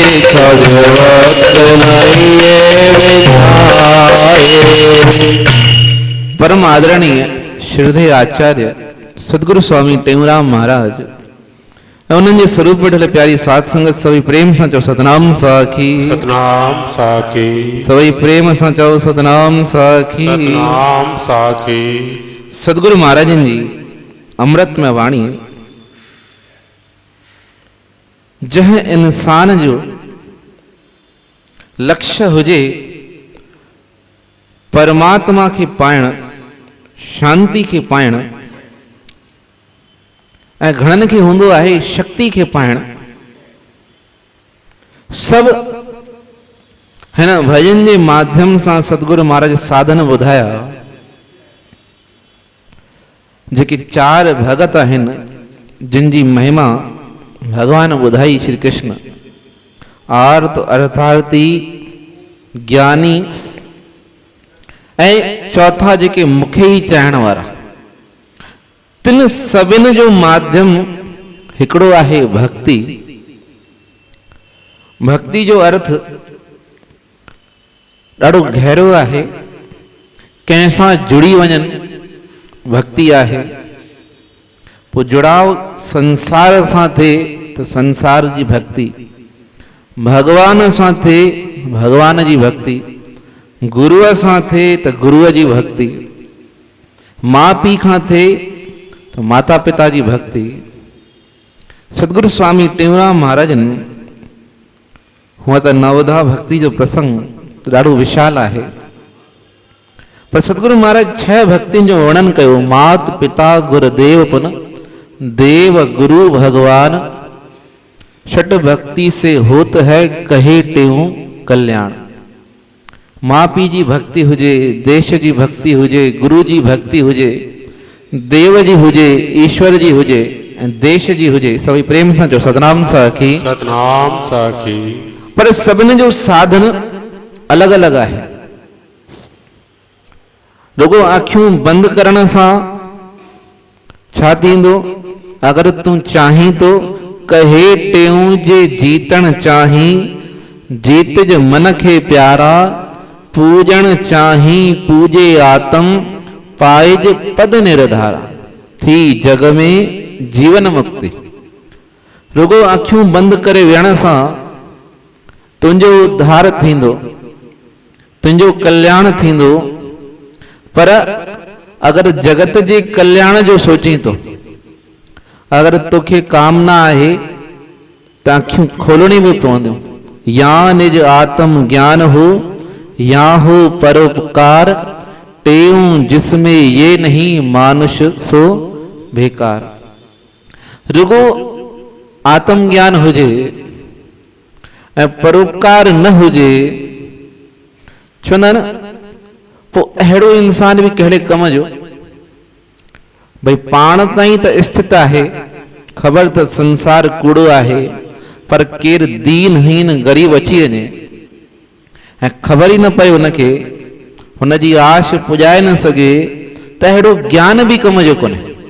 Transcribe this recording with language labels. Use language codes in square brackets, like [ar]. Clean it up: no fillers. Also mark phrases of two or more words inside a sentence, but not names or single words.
[sd] छद वक्त नाइए विनाए। परम आदरणीय श्रद्धेय आचार्य सदगुरु स्वामी टेऊंराम महाराज उन्हनि जे स्वरूप वेठल प्यारी साध संगत सभई प्रेम सां चओ सतनाम साखी सतनाम साखी सभई प्रेम सां चओ सतनाम साखी सतनाम साखी। सदगुरु महाराजन जी अमृतमय वाणी जह इंसान जो लक्ष्य हुजे परमात्मा के पाइण शांति के पाइण ऐं घणनि खे हूंदो आहे शक्ति के पाइण सब हिन भजन जे माध्यम सां सतगुरु महाराज साधन ॿुधाया जेके चार भगत आहिनि जिन जी महिमा भगवान ॿुधाई श्री कृष्ण आर्त अर्थार्थी ज्ञानी ऐं चौथा जेके मूंखे ई चाहण वारा तिन सभिनि जो माध्यम हिकिड़ो आहे भक्ति। भक्ति जो अर्थ ॾाढो गहरो आहे कंहिं सां जुड़ी वञनि भक्ति आहे। पोइ जुड़ाव संसार सां थिए त संसार जी भक्ति, भगवान सां थिए भगवान जी भक्ति, गुरुअ सां थिए त गुरुअ जी भक्ति, माउ पीउ खां थिए तो माता पिता जी भक्ति। सतगुरु स्वामी टेऊंराम महाराजन हुआ तो नवधा भक्ति जो प्रसंग ॾाढो विशाल आहे, पर सतगुरु महाराज 6 भक्तियुनि जो वर्णन कयो। [hi] मात पिता गुरुदेव पुन देव गुरु भगवान, छठ भक्ति से होत है कहे टेऊं कल्याण। [sd] माँ पीउ जी भक्ति हुजे, देश जी भक्ति हुजे, गुरु जी भक्ति हुजे, देव जी हुजे, ईश्वर जी हुजे, देश जी हुजे, सभी प्रेम सां चओ सतनाम साखी सतनाम साखी। पर सभिनि जो साधन अलग अलग आहे। रुगो आँखियूं बंद करण सां छा थींदो? [hi] अगर तूं चाहीं तो कहे टेऊं जे जीतण चाहीं, जीत जे मन खे प्यारा पूजन चाही पूजे आत्म पाइज पद निर्धारा थी जग में जीवन मुक्ति। [sd] रुगो अखियूं बंद करे वेहण सां तुंहिंजो उद्धार थींदो, तुंहिंजो कल्याण थींदो। पर अगर जगत जे कल्याण जो सोची तो, अगर तोखे कामना है त अखियूं खोलणी भी पवंदियूं। [hi] या निज आत्म ज्ञान हो या हो परोपकार, टेऊं जिसमें ये नहीं मानुष सो बेकार। [sd] रुगो आत्म ज्ञान हुजे ऐं परोपकार न हुजे, चवंदा न पोइ अहिड़ो इंसान भी कहिड़े कम जो। भई पाण ताईं त स्थित आहे, ख़बर त संसार कूड़ो आहे, पर केर दीनहीन गरीब अची वञे ऐं ख़बर ई न पए हुनखे, हुनजी आश पुॼाए न सघे, त अहिड़ो ज्ञान भी कम जो कोन्हे।